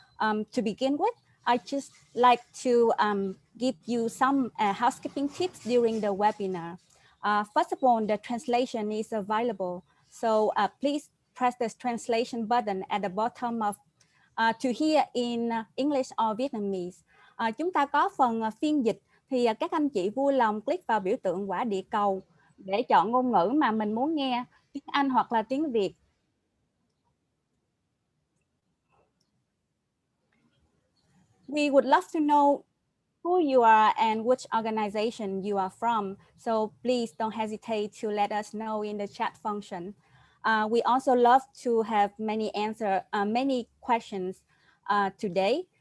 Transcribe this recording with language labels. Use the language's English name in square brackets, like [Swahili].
[English] To begin with, I just like to give you some housekeeping tips during the webinar. First of all, the translation is available, so please press the translation button at the bottom of to hear in English or Vietnamese. [Vietnamese] Chúng ta có phần phiên dịch, thì các anh chị vui lòng click vào biểu tượng quả địa cầu để chọn ngôn ngữ mà mình muốn nghe, tiếng Anh hoặc là tiếng Việt. [English] We would love to know who you are and which organization you are from. So please don't hesitate to let us know in the chat function. We also love to have many questions today.